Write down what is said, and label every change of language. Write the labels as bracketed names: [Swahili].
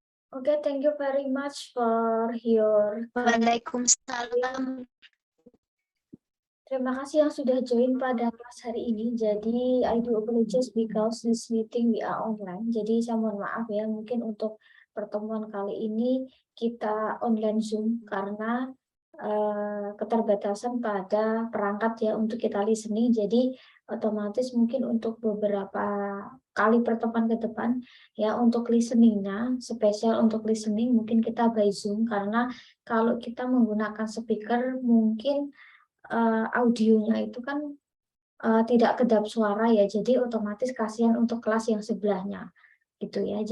[English] Okay, thank you very much for your [Arabic] Waalaikumsalam. [Indonesian] Terima kasih yang sudah join pada kelas hari ini. Jadi, [English] I do apologize because this meeting we are online. [Indonesian] Jadi, saya mohon maaf ya, mungkin untuk pertemuan kali ini kita online Zoom karena keterbatasan pada perangkat ya untuk kita listening. Jadi, otomatis mungkin untuk beberapa kali pertemuan ke depan ya untuk listeningnya, spesial untuk listening mungkin kita by Zoom karena kalau kita menggunakan speaker mungkin audionya itu kan tidak kedap suara ya, jadi otomatis kasihan untuk kelas yang sebelahnya gitu ya.